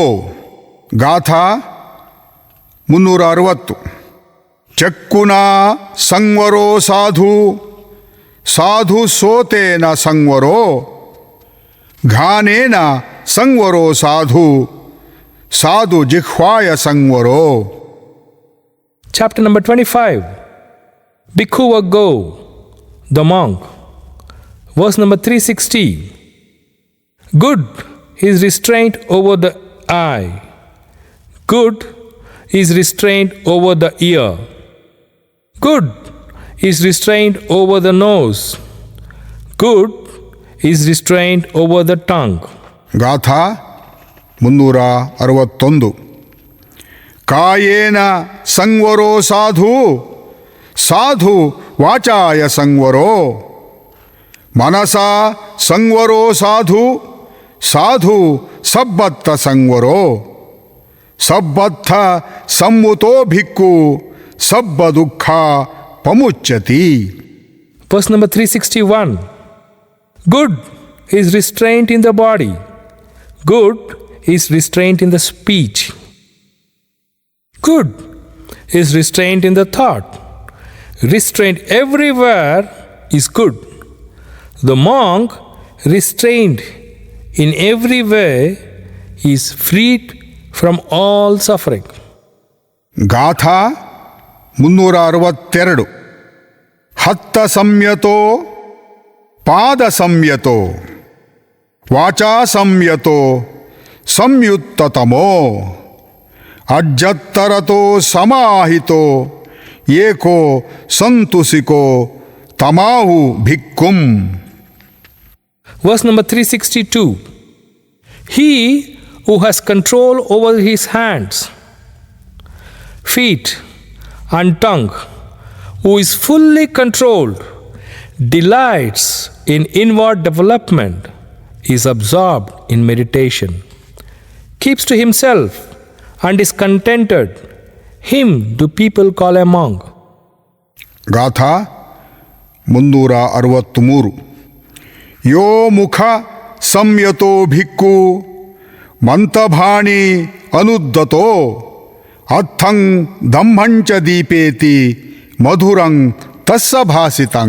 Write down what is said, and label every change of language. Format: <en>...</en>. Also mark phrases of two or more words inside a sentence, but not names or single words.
<pi>ಗಾಥಾ 360. ಚಕ್ಕುನಾ ಸಂವರೋ ಸಾಧು ಸಾಧು ಸೋತೇನ ಸಂವರೋ ಘಾನೇನ ಸಂವರೋ ಸಾಧು ಸಾಧು ಜಿಹ್ವಾಯ ಸಂವರೋ.</pi> <en>Chapter number 25. Bhikkhu the monk. Verse number 360. Good is restraint over the eye. Good is restraint over the ear. Good is restraint over the nose. Good is restraint over the tongue.</en> <pi>ಗಾಥಾ 361. ಕಾಯೇನ ಸಂವರೋ ಸಾಧು ಸಾಧು ವಾಚಾಯ ಸಂವರೋ ಮನಸಾ ಸಂವರೋ ಸಾಧು ಸಾಧು ಸಬ್ಬತ್ತ ಸಂವರೋ ಸಬ್ಬತ್ತ ಸಂವುತೋ ಭಿಕ್ಕು ಸಬ್ಬ ದುಃಖ ಪಮುಚ್ಯತಿ.</pi> <en>Verse number 361. Good is restraint in the body. Good is restraint in the speech. Good is restraint in the thought. Restraint everywhere is good. The monk, restrained in every way, is freed from all suffering.</en> <pi>ಗಾಥಾ 362. ಹತ್ತ ಸಂಯತೋ ಪಾದ ಸಂಯತೋ ವಾಚಾ ಸಂಯತೋ ಸಂಯುತ್ತತಮೋ ಅಜ್ಜತ್ತರತೋ ಸಮಾಹಿತೋ ಏಕೋ ಸಂತುಸಿಕೋ ತಮಾಹು ಭಿಕ್ಕುಂ.</pi> <en>Verse number 362. He who has control over his hands, feet and tongue, who is fully controlled, delights in inward development, is absorbed in meditation, keeps to himself and is contented, him do people call a monk.</en> <pi>ಗಾಥಾ 363. ಯೋ ಮುಖ ಸಂಯತೋ ಭಿಕ್ಕು ಮಂತಭಾಣಿ ಅನುದ್ದತೋ ಅಥಂ ಧಮ್ಮಂಚ ದೀಪೇತಿ ಮಧುರಂ ತಸ್ಸ ಭಾಸಿತಂ.</pi>